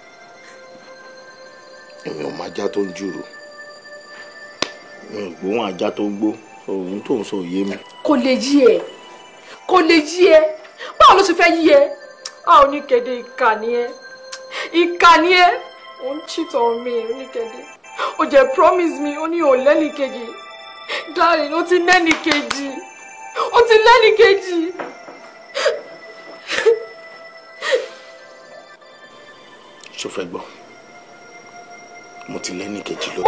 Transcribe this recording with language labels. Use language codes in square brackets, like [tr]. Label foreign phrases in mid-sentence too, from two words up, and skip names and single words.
[yo] èmi ò mọ ajá tó ń jùrù mi ò gbóhùn ajá tó ń gbó òun tó ń sọ òye mi. kò lè yí ẹ báwo ló ti fẹ́ yí ẹ a ò ní kéde ìkà ni ẹ ò ń [en] cheat on me [yo] ò ní kéde ó jẹ́ [en] promise me [yo] ó ní ò lẹ́nì kejì darling ó ti lẹ́nì kejì ṣó fẹ́ gbọ́ mo ti lẹ́nì kejì ló.